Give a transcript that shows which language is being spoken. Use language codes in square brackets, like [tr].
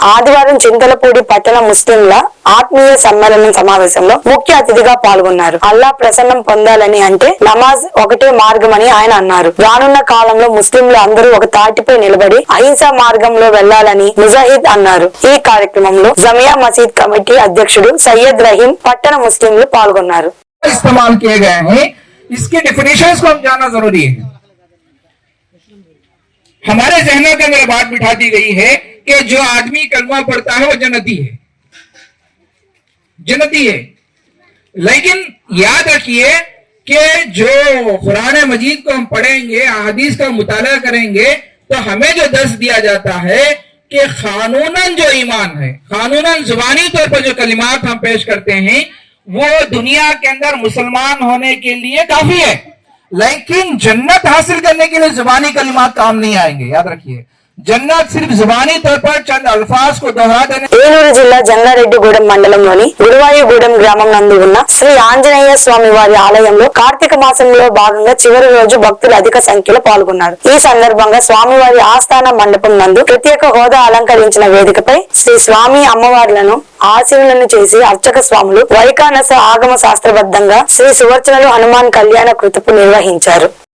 [te] ఆదివారం చింతలపూడి పట్టణ ముస్లింల ఆత్మీయ సమ్మేళనం సమావేశంలో ముఖ్య అతిథిగా పాల్గొన్నారు. అల్లా ప్రసన్నం పొందాలని అంటే నమాజ్ ఒకటే మార్గమని ఆయన అన్నారు. రానున్న కాలంలో ముస్లింలు అందరూ ఒక తాటిపై నిలబడి అహింసా మార్గంలో వెళ్లాలని ముజాహిద్ అన్నారు. ఈ కార్యక్రమంలో జమియా మసీద్ కమిటీ అధ్యక్షుడు సయ్యద్ రహీం పట్టణ ముస్లింలు పాల్గొన్నారు. [hi] इस्तेमाल किए गए हैं, इसके डेफिनेशंस को हम जानना जरूरी है. हमारे जहनों के अंदर बात बिठा दी गई है कि जो आदमी कलमा पढ़ता है वो जन्नती है, जन्नती है. लेकिन याद रखिए कि जो कुरान मजीद को हम पढ़ेंगे, हदीस का मुताला करेंगे, तो हमें जो दर्स दिया जाता है कि कानूनन जो ईमान है, कानूनन जुबानी तौर पर जो कलिमात हम पेश करते हैं वो दुनिया के अंदर मुसलमान होने के लिए काफी है, लेकिन जन्नत हासिल करने के लिए जुबानी कलिमात काम नहीं आएंगे. याद रखिए, जन्नत सिर्फ जुबानी तौर पर चंद अल्फाज को दोहरा देने. [te] ఏలూరు జిల్లా జంగారెడ్డిగూడెం మండలంలోని గురువాయూగూడెం గ్రామం నందు ఉన్న శ్రీ ఆంజనేయ స్వామి వారి ఆలయంలో కార్తీక మాసంలో భాగంగా చివరి రోజు భక్తులు అధిక సంఖ్యలో పాల్గొన్నారు. ఈ సందర్భంగా స్వామివారి ఆస్థాన మండపం నందు ప్రత్యేక హోదా అలంకరించిన వేదికపై శ్రీ స్వామి అమ్మవార్లను ఆశీనులను చేసి అర్చక స్వాములు వైకానస ఆగమ శాస్త్రబద్ధంగా శ్రీ సువర్చనలు హనుమాన్ కళ్యాణ కృతుపు నిర్వహించారు.